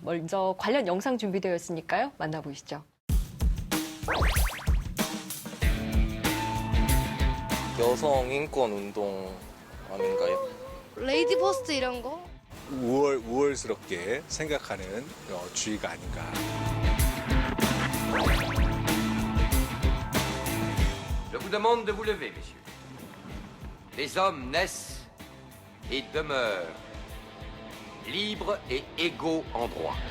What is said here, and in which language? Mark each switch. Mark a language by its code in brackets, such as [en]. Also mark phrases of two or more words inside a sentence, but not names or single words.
[ko] 먼저 관련 영상 준비되어 있으니까요. 만나보시죠. 여성 인권 운동 아닌가요? [en] lady first [ko] 이런 거? 우월스럽게 생각하는 주의가 아닌가. [fr] Je vous demande de vous lever, messieurs. Les hommes naissent et demeurent libres et égaux en droit.